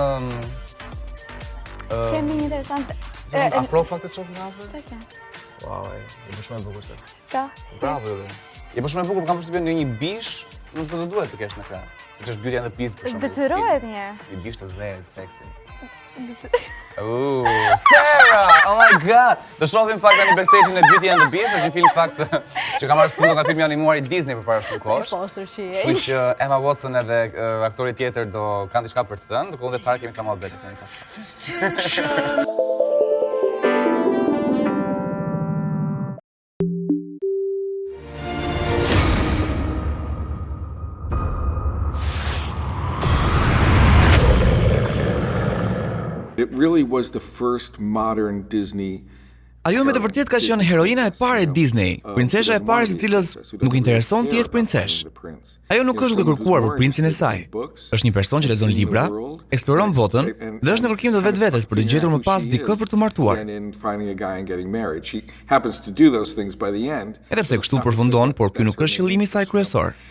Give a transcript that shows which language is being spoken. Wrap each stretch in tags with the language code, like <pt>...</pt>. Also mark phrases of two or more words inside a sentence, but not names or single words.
<sq>Kemi një interesant. Afro pak të çop nga afër? Sa ke? Wow, e bësh shumë e bukur sot. Ka. Bravo edhe. Je bësh shumë e bukur, kam përshtypjen në një bish, nuk do të duhet të kesh në krah. Siç është Beauty and the Beast për shembull. Detyrohet një. Një bish të zezë, seksi.</sq> <en>Sarah! Oh my god!</en> <sq>Do shohim fakt tani backstage-in e Beauty and the Beast, është një film fakt që ka marrë spunto nga filmi animuar i Disney përpara shumë kohësh. Kështu që Emma Watson edhe aktori tjetër do kanë diçka për të thënë, ndërkohë Sara kemi ka mohabet tani pas.</sq> <en>It really was the first modern Disney.</en> <sq>Ajo me të vërtet ka qenë heroina e parë e Disney, princesha e parë së cilës nuk intereson të jetë princesh. Ajo nuk është duke kërkuar për princin e saj. Është një person që lexon libra, eksploron botën dhe është në kërkim të vetvetes për të gjetur më pas dikë për të martuar. Edhe pse kështu përfundon, por ky nuk është qëllimi i saj kryesor.</sq>